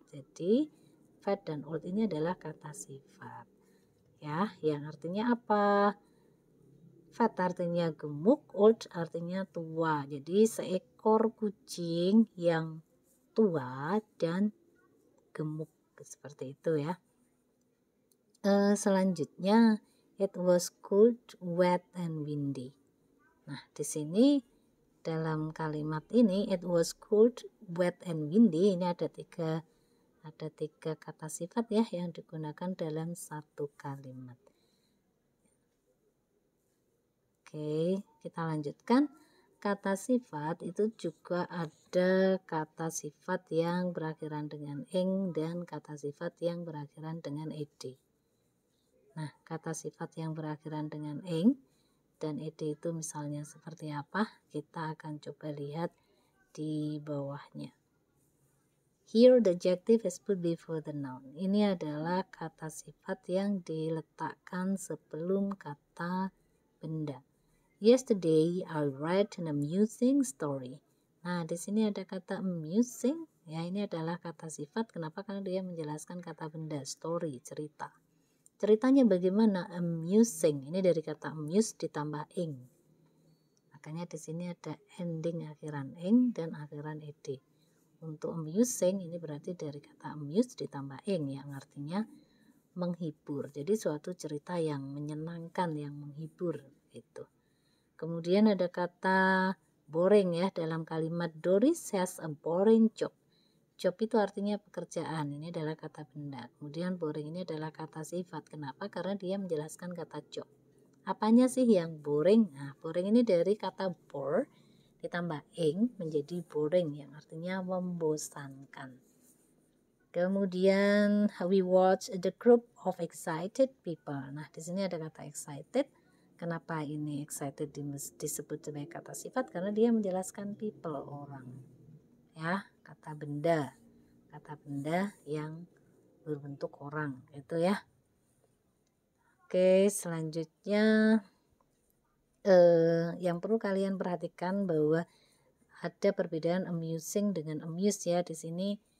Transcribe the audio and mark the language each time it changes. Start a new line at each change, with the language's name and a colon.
Indonesian: Jadi fat dan old ini adalah kata sifat. Ya, yang artinya apa? Fat artinya gemuk, old artinya tua. Jadi seekor kucing yang tua dan gemuk, seperti itu ya.
English: Selanjutnya, it was cold, wet, and windy.
Indonesian: Nah, di sini dalam kalimat ini
English: it was cold, wet, and windy,
Indonesian: ini ada tiga kata sifat ya yang digunakan dalam satu kalimat. Oke, kita lanjutkan. Kata sifat itu juga ada kata sifat yang berakhiran dengan ing dan kata sifat yang berakhiran dengan ed. Nah, kata sifat yang berakhiran dengan ing dan ed itu misalnya seperti apa? Kita akan coba lihat di bawahnya.
English: Here the adjective is put before the noun.
Indonesian: Ini adalah kata sifat yang diletakkan sebelum kata benda.
English: Yesterday I read an amusing story.
Indonesian: Nah, di sini ada kata amusing. Ya, ini adalah kata sifat. Kenapa? Karena dia menjelaskan kata benda, story, cerita. Ceritanya bagaimana? Amusing. Ini dari kata amuse ditambah ing. Makanya di sini ada ending akhiran ing dan akhiran ed. Untuk amusing ini berarti dari kata amuse ditambah ing yang artinya menghibur. Jadi suatu cerita yang menyenangkan, yang menghibur gitu. Kemudian ada kata boring ya dalam kalimat
English: Doris has a boring job.
Indonesian: Job itu artinya pekerjaan. Ini adalah kata benda. Kemudian boring ini adalah kata sifat. Kenapa? Karena dia menjelaskan kata job. Apanya sih yang boring? Nah, boring ini dari kata bore ditambah ing menjadi boring yang artinya membosankan.
English: Kemudian we watch the group of excited people.
Indonesian: Nah, di sini ada kata excited. Kenapa ini excited disebut sebagai kata sifat? Karena dia menjelaskan people, orang. Ya, kata benda yang berbentuk orang, itu ya. Oke, selanjutnya yang perlu kalian perhatikan bahwa ada perbedaan amusing dengan amuse ya. Di sini